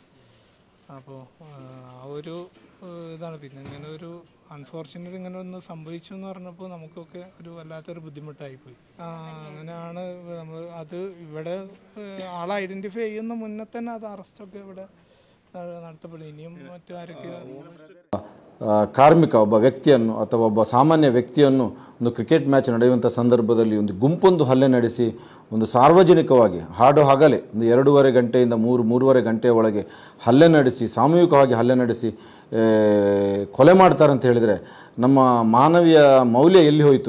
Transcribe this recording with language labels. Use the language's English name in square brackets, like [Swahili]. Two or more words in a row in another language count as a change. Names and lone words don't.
[Malayalam] അപ്പോൾ ആ ഒരു ഇതാണ്. പിന്നെ ഇങ്ങനെ ഒരു അൺഫോർച്ചുനേറ്റ് ഇങ്ങനെ ഒന്ന് സംഭവിച്ചു എന്ന് പറഞ്ഞപ്പോൾ നമുക്കൊക്കെ ഒരു വല്ലാത്തൊരു ബുദ്ധിമുട്ടായിപ്പോയി. അങ്ങനെയാണ് നമ്മൾ അത് ഇവിടെ ആളെ ഐഡൻറ്റിഫൈ ചെയ്യുന്ന മുന്നേ തന്നെ അത് അറസ്റ്റൊക്കെ ഇവിടെ നടത്തപ്പെടും. [Kannada] ಇನಿಯೂ ಮತ್ತು ಆರಕ್ಕೆ ಕಾರ್ಮಿಕ ಒಬ್ಬ ವ್ಯಕ್ತಿಯನ್ನು ಅಥವಾ ಒಬ್ಬ ಸಾಮಾನ್ಯ ವ್ಯಕ್ತಿಯನ್ನು ಒಂದು [English] cricket match [Kannada] ನಡೆಯುವಂಥ ಸಂದರ್ಭದಲ್ಲಿ ಒಂದು ಗುಂಪೊಂದು ಹಲ್ಲೆ ನಡೆಸಿ ಒಂದು ಸಾರ್ವಜನಿಕವಾಗಿ ಹಾಡು ಹಗಲೇ ಒಂದು 2.5 ಗಂಟೆಯಿಂದ 3.5 ಗಂಟೆಯ ಒಳಗೆ ಹಲ್ಲೆ ನಡೆಸಿ, ಸಾಮೂಹಿಕವಾಗಿ ಹಲ್ಲೆ ನಡೆಸಿ ಕೊಲೆ ಮಾಡ್ತಾರೆ ಅಂತ ಹೇಳಿದರೆ ನಮ್ಮ ಮಾನವೀಯ ಮೌಲ್ಯ ಎಲ್ಲಿ ಹೋಯಿತು?